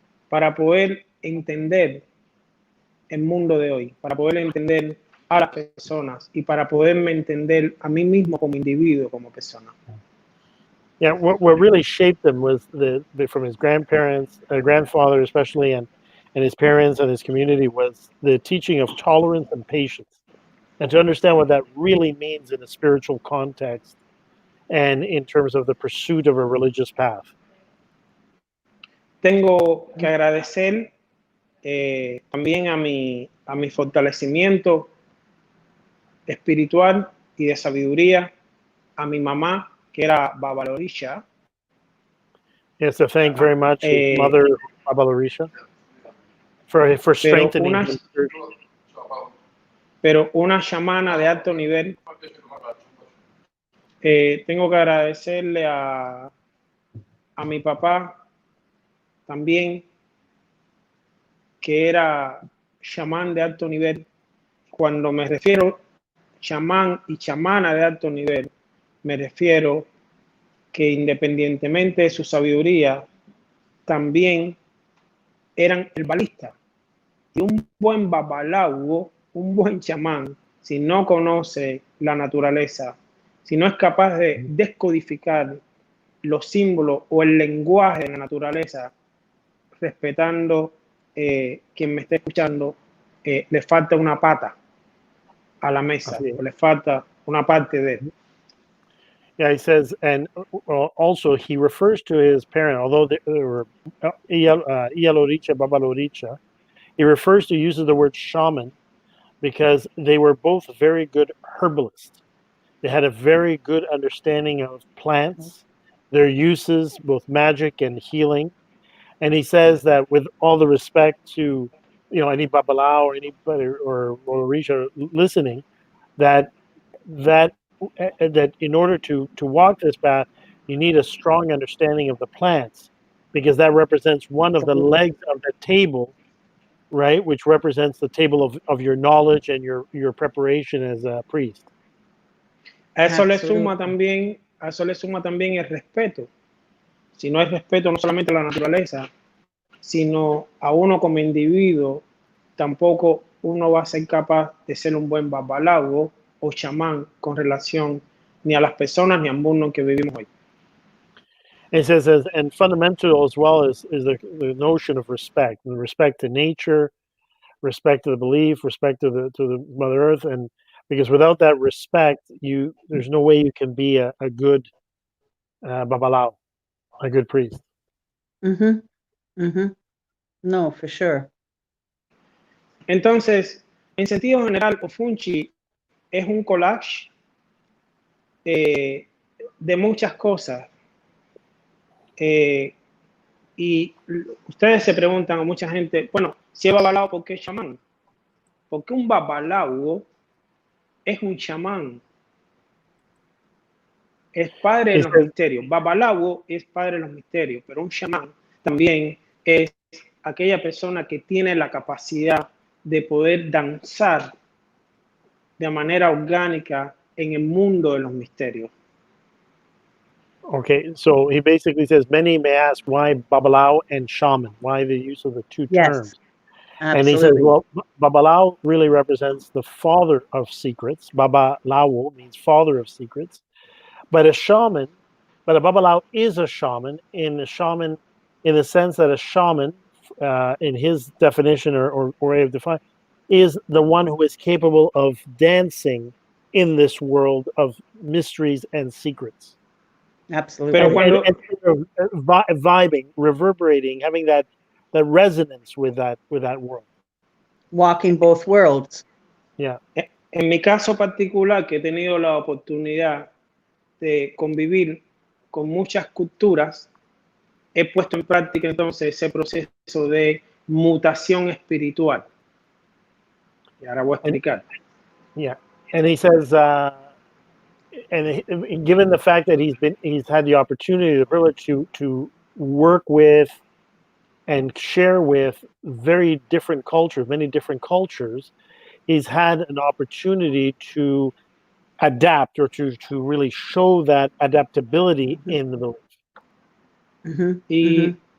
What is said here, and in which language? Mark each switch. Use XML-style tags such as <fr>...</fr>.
<es>para poder entender el mundo de hoy, para poder entender a las personas y para poderme entender a mí mismo como individuo, como persona.</es> <en>Yeah, what really shaped him was from his grandparents, grandfather especially, and his parents and his community, was the teaching of tolerance and patience, and to understand what that really means in a spiritual context and in terms of the pursuit of a religious path.</en> <es>Tengo que agradecer también a mi fortalecimiento espiritual y de sabiduría a mi mamá, que era Babalawo.</es> <en>Yes, so thank very much, his mother, Babalawo. for strengthening him.</en> <es>Pero una chamana de alto nivel, tengo que agradecerle a mi papá también, que era chamán de alto nivel. Cuando me refiero chamán y chamana de alto nivel, me refiero que independientemente de su sabiduría, también eran herbalistas. Y un buen babalawo, un buen chamán, si no conoce la naturaleza, si no es capaz de descodificar los símbolos o el lenguaje de la naturaleza, respetando quien me esté escuchando, le falta una pata a la mesa, o le falta una parte de él.</es> <en>Yeah, he says, and also he refers to his parent, although they were Ialoricha, Babaloricha, he refers to, uses the word shaman because they were both very good herbalists. They had a very good understanding of plants, their uses, both magic and healing. And he says that with all the respect to, any Babalao or anybody or Orisha listening, that in order to walk this path, you need a strong understanding of the plants, because that represents one of the legs of the table, right? Which represents the table of your knowledge and your preparation as a priest.</en> <es>A eso le suma también el respeto. Si no hay respeto no solamente a la naturaleza, sino a uno como individuo, tampoco uno va a ser capaz de ser un buen babalawo o chamán con relación ni a las personas ni al mundo que vivimos hoy.</es> <en>It says, and fundamental as well is the notion of respect, and respect to nature, respect to the belief, respect to the Mother Earth, and because without that respect, there's no way you can be a good babalao, a good priest. No, for sure.</en> <es>Entonces, en sentido general, Ofunshi es un collage de muchas cosas. Y ustedes se preguntan a mucha gente, bueno, si es babalao, ¿por qué es chamán? Porque un babalawo es un chamán. Es padre de los misterios. Babalawo es padre de los misterios, pero un chamán también es aquella persona que tiene la capacidad de poder danzar de manera orgánica en el mundo de los misterios.</es> <en>Okay, so he basically says many may ask why Babalao and Shaman, why the use of the two terms. Absolutely. And he says, well, Babalao really represents the father of secrets. Babalawo means father of secrets. But a Babalao is a shaman in the sense that a shaman, in his definition or way of defining, is the one who is capable of dancing in this world of mysteries and secrets. Absolutely. And vibing, reverberating, having that resonance with that world. Walking both worlds. Yeah.</en> <es>En mi caso particular, que he tenido la oportunidad de convivir con muchas culturas, he puesto en práctica entonces ese proceso de mutación espiritual. Y ahora voy a explicar.</es> <en>Yeah, and he says, and given the fact that he's had the opportunity, the privilege to work with and share with very different cultures, many different cultures, he's had an opportunity to adapt or to really show that adaptability in the belief.</en>